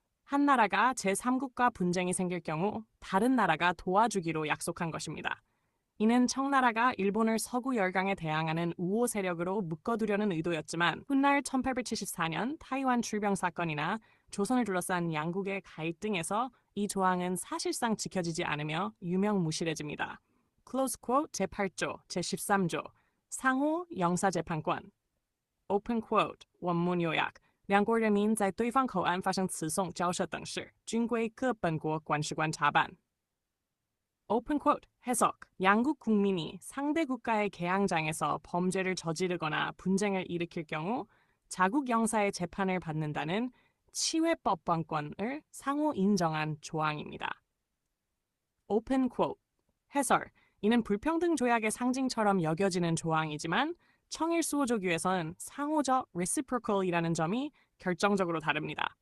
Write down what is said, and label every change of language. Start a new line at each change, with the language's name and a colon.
Korean: 한 나라가 제3국과 분쟁이 생길 경우 다른 나라가 도와주기로 약속한 것입니다. 이는 청나라가 일본을 서구 열강에 대항하는 우호 세력으로 묶어두려는 의도였지만 훗날 1874년 타이완 출병 사건이나 조선을 둘러싼 양국의 갈등에서 이 조항은 사실상 지켜지지 않으며 유명무실해집니다.
English: Close quote
Korean: 제8조, 제13조 상호 영사재판권
English: Open quote
Korean: 원문 요약
Chinese: 两国人民在对方口岸发生词讼、交涉等事，均归各本国管事官查办。
English: Open quote
Korean: 해석 양국 국민이 상대 국가의 계항장에서 범죄를 저지르거나 분쟁을 일으킬 경우 자국 영사의 재판을 받는다는 치외법원권을 상호 인정한 조항입니다.
English: Open quote
Korean: 해설 이는 불평등 조약의 상징처럼 여겨지는 조항이지만 청일 수호조규에서는 상호적 reciprocal이라는 점이 결정적으로 다릅니다.